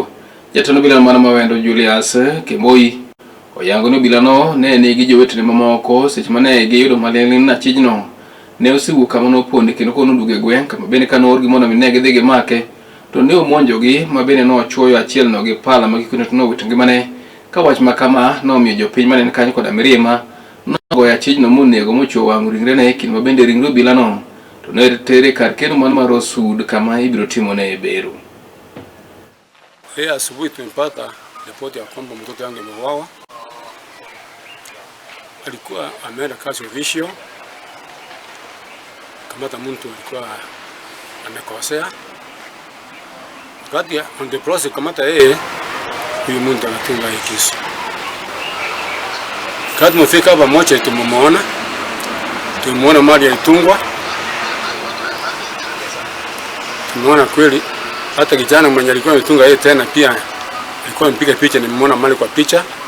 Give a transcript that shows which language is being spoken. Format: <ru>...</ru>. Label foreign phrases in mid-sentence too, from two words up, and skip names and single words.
<luo>Jatend obila no mano mawendo Julius Kemboi oyango ni obila no ne nigi jowetene mamoko seche mane giyudo maling'ling' na achijno ne osewuok kama noponde kendo kono duge gweng' kama bende kanoorgi mondo ne gidhi gimake to ne omonjogi ma bende nochuoyo achiel no gi pala ma gikone to nowito ngimane ka wach makama nomiyo jopiny manene kanyo koda mirima nogoyo achijno monego mochuo wang' ringrene kendo ma bende ringre obila no to ne tere kar keno mano mar Osud kama ibiro timone bero.</luo> <sw>Leo asubuhi tumepata ripoti ya kwamba mtoto wangu ameuawa. Alikuwa ameenda kazi official, kamata mtu alikuwa amekosea. Wakati</sw> <en>on the process</en> <sw>kamata yeye, huyu mtu anatunga hii kisu. Wakati tumefika hapa moja tumuona mali alitungwa. Tumeona kweli hata kijana mwenye alikuwa ametunga yeye tena pia alikuwa amepiga picha, nimeona mali kwa picha.</sw>